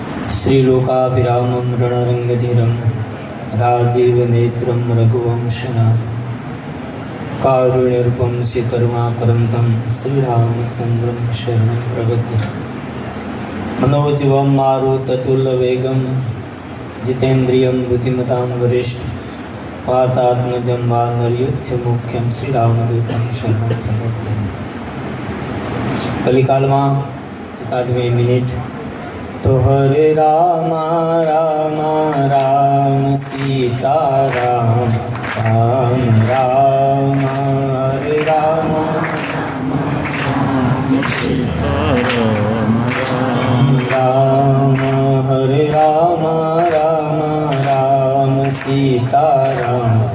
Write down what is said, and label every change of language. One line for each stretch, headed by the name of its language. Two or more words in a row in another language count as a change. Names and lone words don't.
Sanskrit: श्रीलोकाभिरामं रणरङ्गधीरं राजीवनेत्रं रघुवंशनाथ कारुण्यरूपं श्रीकरुणाकरन्तं श्रीरामचन्द्रं शरणं प्रपद्ये। मनोजवं मारुततुल्यवेगं जितेन्द्रियं बुद्धिमतां वरिष्ठं वातात्मजं वानरयुध्यमुख्यं श्रीरामदूतं शरणं प्रपद्ये।
Gujarati: કલિકાલમાં એકાદ 2 મિનિટ તો
Sanskrit: हरे राम राम राम सीता राम राम राम हरे राम सीता राम राम हरे राम राम राम सीता राम